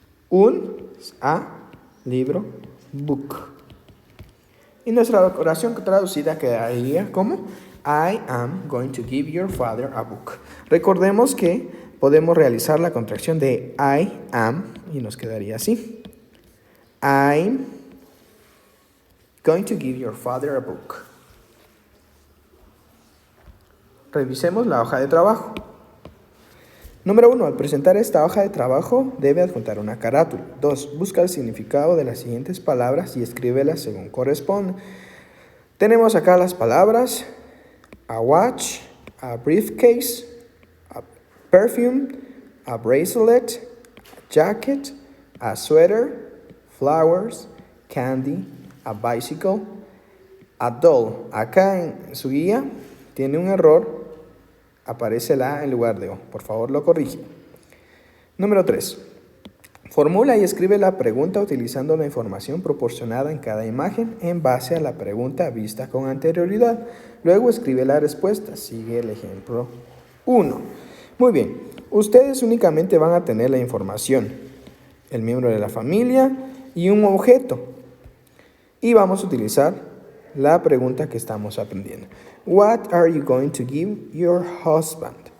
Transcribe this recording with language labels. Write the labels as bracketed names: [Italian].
[Spanish] Un, libro, book. Y nuestra oración traducida quedaría como [English] I am going to give your father a book. [Spanish] Recordemos que podemos realizar la contracción de I am y nos quedaría así. [English] I'm going to give your father a book. [Spanish] Revisemos la hoja de trabajo. Número 1. Al presentar esta hoja de trabajo, debe adjuntar una carátula. 2. Busca el significado de las siguientes palabras y escríbelas según corresponde. Tenemos acá las palabras [English] a watch, a briefcase, a perfume, a bracelet, a jacket, a sweater, flowers, candy, a bicycle, a doll. [Spanish] Acá en su guía tiene un error. Aparece la A en lugar de O. Por favor, lo corrige. Número 3. Formula y escribe la pregunta utilizando la información proporcionada en cada imagen en base a la pregunta vista con anterioridad. Luego escribe la respuesta. Sigue el ejemplo 1. Muy bien. Ustedes únicamente van a tener la información, el miembro de la familia y un objeto. Y vamos a utilizar la pregunta que estamos aprendiendo. [English] What are you going to give your husband?